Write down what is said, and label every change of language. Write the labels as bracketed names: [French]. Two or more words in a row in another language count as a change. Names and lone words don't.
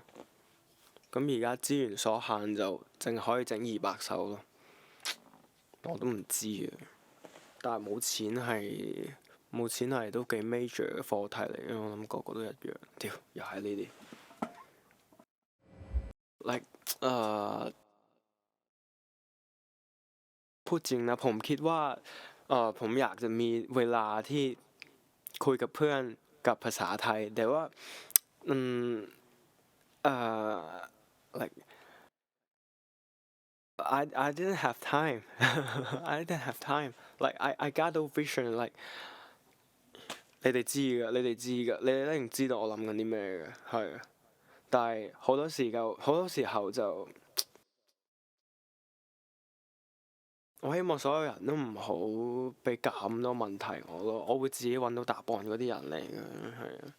[Cantonese] 咁而家資源所限就淨可以整200首咯，我都唔知啊。但係冇錢係都幾 major 嘅課題嚟嘅，我諗個個都一樣。屌，又係呢啲。 [Thai] like พูดจริงนะผมคิดว่าผมอยากจะมีเวลาที่คุยกับเพื่อนกับภาษาไทยแต่ว่าอืม [English] like I didn't have time. I didn't have time. Like I got no vision. [Cantonese] Like 你哋知㗎，你哋知㗎，你哋一定知道我諗緊啲咩嘅，係啊。但係好多時候就，我希望所有人都唔好俾咁多問題我咯，我會自己揾到答案嗰啲人嚟嘅，係啊。